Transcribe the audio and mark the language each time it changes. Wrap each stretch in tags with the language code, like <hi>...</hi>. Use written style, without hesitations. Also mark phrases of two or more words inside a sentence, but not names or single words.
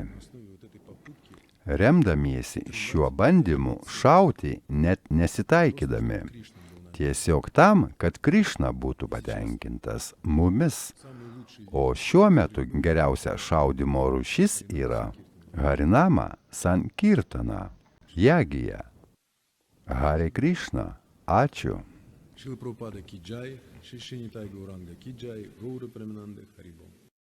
<lt>Remdamiesi šiuo bandymu šauti net nesitaikydami, tiesiog tam, kad Krišna būtų patenkintas mumis. O šiuo metu geriausia šaudymo rūšis yra Harinama Sankirtana, Jagija. Hare Krišna, ačiū.</lt> <hi>श्रील प्रभुपाद की जय, श्री श्री निताई गौरांग की जय,</hi> <bn>গৌর প্রেমানন্দে হরি বোল.</bn>